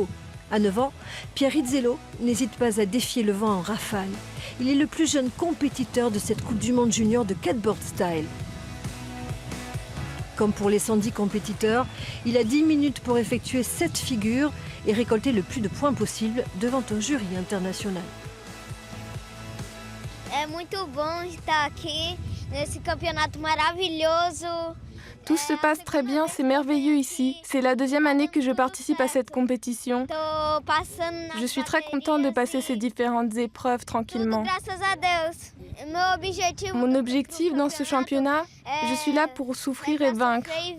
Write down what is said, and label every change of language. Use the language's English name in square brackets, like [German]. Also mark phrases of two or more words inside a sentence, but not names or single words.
[French] À 9 ans, Pierre Rizzello n'hésite pas à défier le vent en rafale. Il est le plus jeune compétiteur de cette Coupe du Monde junior de catboard style. Comme pour les 110 compétiteurs, il a 10 minutes pour effectuer 7 figures et récolter le plus de points possible devant un jury international. [Portuguese] É muito bom estar aqui nesse campeonato maravilhoso. [French] Tout se passe très bien, c'est merveilleux ici. C'est la deuxième année que je participe à cette compétition. Je suis très contente de passer ces différentes épreuves tranquillement. Mon objectif dans ce championnat, je suis là pour souffrir et vaincre.